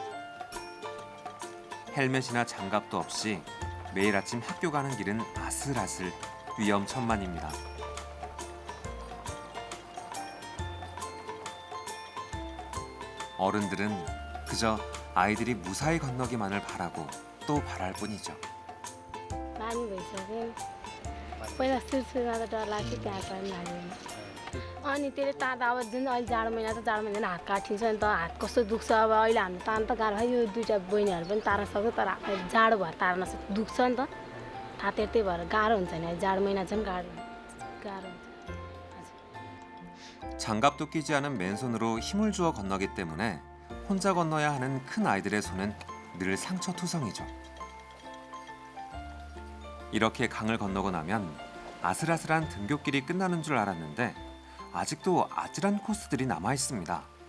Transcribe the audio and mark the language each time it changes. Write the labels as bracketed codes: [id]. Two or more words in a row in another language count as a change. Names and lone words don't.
[ko] 헬멧이나 장갑도 없이 매일 아침 학교 가는 길은 아슬아슬 위험천만입니다. 어른들은 그저 아이들이 무사히 건너기만을 바라고 또 바랄 뿐이죠. [ne] बानी भइसक्यो पहिला सुरुमा त डर लाग्थ्यो त्यहाँ पनि लाग्दैन अनि त्यसले तार्दा अब जुन अहिले जाडो महिना झन् हात काटिन्छ नि त हात कस्तो दुख्छ अब अहिले हाम्रो तार्न त गाह्रो भयो यो दुईवटा बहिनीहरू पनि तार्न सक्छ तर जाडो भएर तार्न दुख्छ नि त थाहा त्यही भएर गाह्रो हुन्छ नि जाडो महिना झन् गाह्रो हुन्छ [ko] 장갑도 끼지 않은 맨손으로 힘을 주어 건너기 때문에 혼자 건너야 하는 큰 아이들의 손은 늘 상처투성이죠. 이렇게 강을 건너고 나면 아슬아슬한 등굣길이 끝나는 줄 알았는데 아직도 아찔한 코스들이 남아 있습니다.